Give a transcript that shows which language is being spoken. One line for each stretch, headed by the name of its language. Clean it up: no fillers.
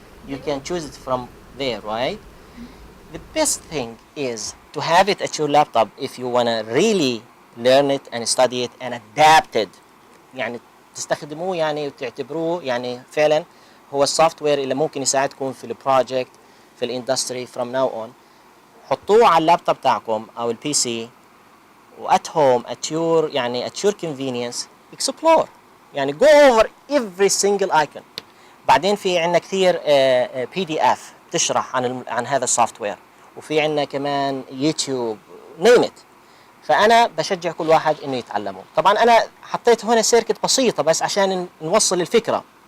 English: You can choose it from there, right? The best thing is to have it at your laptop if you want to really learn it and study it and adapt it.
Arabic: يعني تستخدموه يعني وتعتبروه يعني فعلا هو السوفت وير اللي ممكن يساعدكم في البروجكت في الاندستري
English: from now on.
Arabic: حطوه على اللابتوب تاعكم او البي سي
English: What home at your يعني at your convenience explore يعني go over every single icon.
Arabic: بعدين في عندنا كثير بي دي اف تشرح عن هذا السوفت وير، وفي عندنا كمان يوتيوب
English: name it.
Arabic: فانا بشجع كل واحد انه يتعلمه. طبعا انا حطيت هنا سيركت بسيطه بس عشان نوصل الفكره.